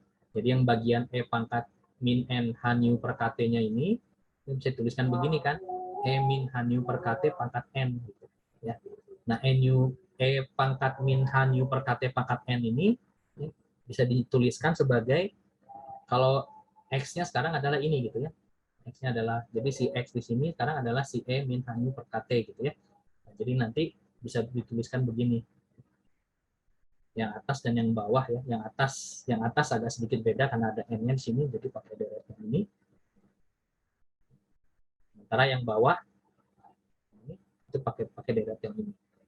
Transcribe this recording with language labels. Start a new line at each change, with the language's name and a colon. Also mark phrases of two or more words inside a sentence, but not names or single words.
Indonesian: Jadi yang bagian E pangkat min N H nu per KT-nya ini bisa dituliskan begini kan, E min H nu per KT pangkat N gitu ya. Nah, E pangkat min H nu per KT pangkat N ini ya, bisa dituliskan sebagai kalau X-nya sekarang adalah ini gitu ya. X-nya adalah, jadi si X di sini sekarang adalah si E min H nu per KT gitu ya. Nah, jadi nanti bisa dituliskan begini. Yang atas dan yang bawah ya. Yang atas agak sedikit beda karena ada N-nya di sini, jadi pakai deret yang ini. Sementara yang bawah ini, itu pakai deret yang ini.